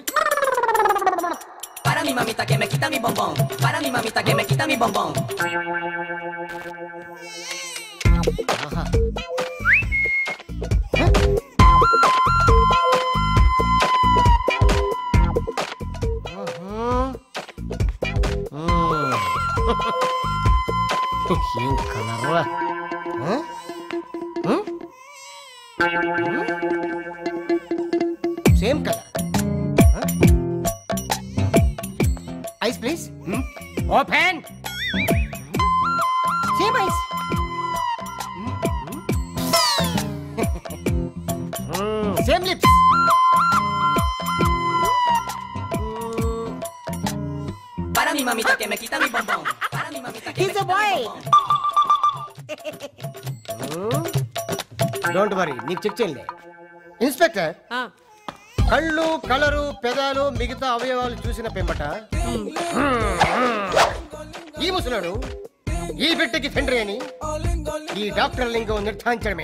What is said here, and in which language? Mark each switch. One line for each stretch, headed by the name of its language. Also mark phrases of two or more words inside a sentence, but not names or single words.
Spanish: Para mi mamita que me quita mi bombón. Para mi mamita que me quita mi bombón. Aha.
Telugu: ఏం కలర్రా?
English: same color. eyes please. Open. Same eyes. same lips.
Spanish: Para mi mamita que me quita mi bombón. Para mi mamita que me quita mi bombón.
English: don't worry,
Telugu: నీకు చెక్ చేయండి. ఇన్స్పెక్టర్, కళ్ళు, కలరు, పెదాలు, మిగతా అవయవాలు చూసిన పెంబట ఈ ముసలాడు ఈ బిడ్డకి తండ్రి అని ఈ డాక్టర్ లింగం నిర్ధారించడమే.